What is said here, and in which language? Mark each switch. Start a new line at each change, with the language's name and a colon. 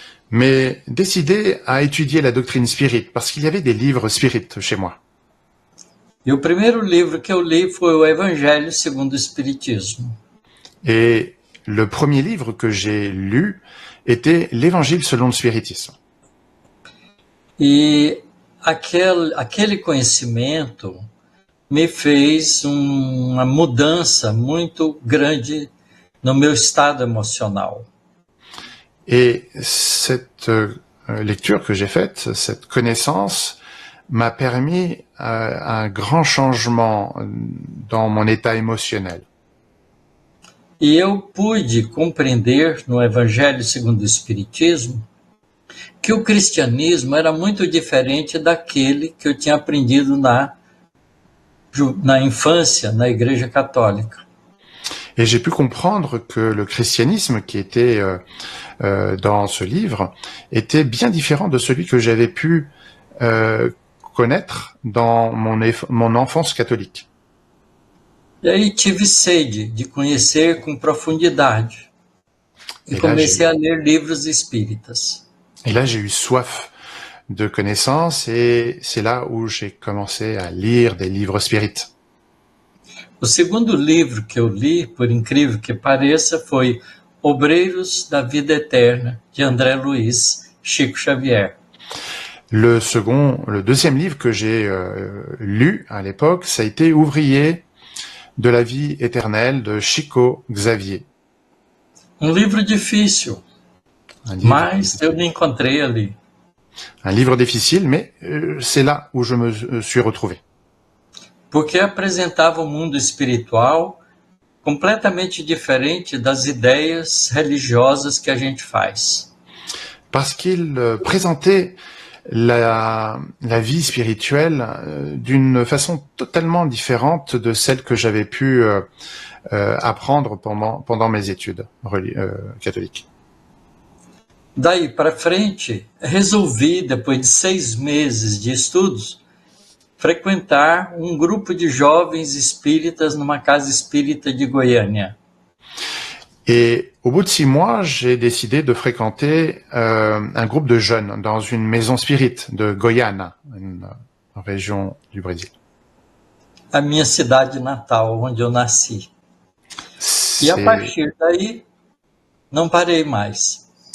French: Mais décidé à étudier la doctrine spirit, parce qu'il y avait des livres spirit chez moi.
Portuguese: E o primeiro livro que eu li foi o Evangelho segundo o Espiritismo.
French: Et le premier livre que j'ai lu était l'Évangile selon le spiritisme.
Portuguese: E aquele conhecimento me fez uma mudança muito grande no meu estado emocional.
French: Et cette lecture que j'ai faite, cette connaissance, m'a permis un grand changement dans mon état émotionnel.
Portuguese: E eu pude compreender no Evangelho segundo o Espiritismo que o cristianismo era muito diferente daquele que eu tinha aprendido na infância, na Igreja Católica.
French: Et j'ai pu comprendre que le christianisme qui était dans ce livre était bien différent de celui que j'avais pu connaître dans mon enfance catholique.
Portuguese: E aí tive sede de conhecer com profundidade. E
French: Et là,
Portuguese: comecei a ler livros espíritas.
French: Et là, j'ai eu soif de connaissances et c'est là où j'ai commencé à lire des livres spirites.
Portuguese: O segundo livro que eu li, por incrível que pareça, foi Obreiros da Vida Eterna, de André Luiz, Chico Xavier.
French: Le deuxième livre que j'ai lu à l'époque, ça a été Ouvrier de la vie éternelle de Chico Xavier.
Portuguese: Livro difícil, mas eu me encontrei ali.
French: Un livre difficile, mais c'est là où je me suis retrouvé.
Portuguese: Porque apresentava um mundo espiritual completamente diferente das ideias religiosas que a gente faz.
French: Parce qu'il présentait la vie spirituelle d'une façon totalement différente de celle que j'avais pu apprendre pendant mes études catholiques.
Portuguese: Daí para frente, resolvi, depois de 6 meses de estudos, frequentar um grupo de jovens espíritas numa casa espírita de Goiânia.
French: Et au bout de 6 mois, j'ai décidé de fréquenter un groupe de jeunes dans une maison spirite de Goiânia, une région du Brésil.
Portuguese: A minha cidade natal, onde eu nasci. E a partir daí, não parei mais.